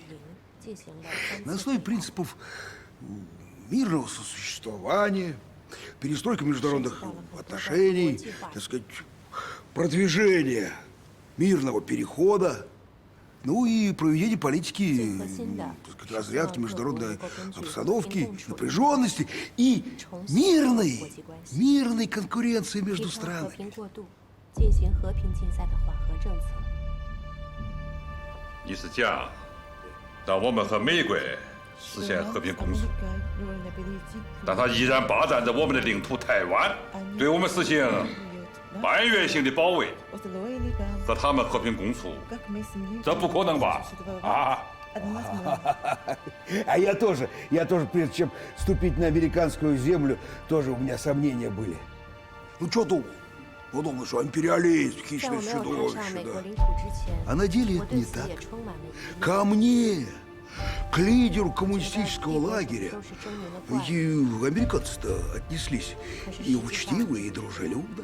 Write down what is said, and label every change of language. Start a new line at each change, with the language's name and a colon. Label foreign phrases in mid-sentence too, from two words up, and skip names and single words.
Russian: На основе принципов мирного сосуществования, перестройка международных отношений, так сказать, продвижение мирного перехода, ну и проведение политики, так сказать, разрядки международной обстановки, напряженности и мирной конкуренции между странами.
Chinese: 你是讲，当我们和美国实现和平共处，但他依然霸占着我们的领土台湾，对我们实行半月性的保卫，和他们和平共处，这不可能吧？啊！
Russian: А я тоже, прежде чем ступить на американскую землю, тоже у меня сомнения были. Ну, что думал? Ну, думал, что империалист, хищное чудовище, да. А на деле это не так. Ко мне, к лидеру коммунистического лагеря, и американцы-то отнеслись и учтиво, и дружелюбно.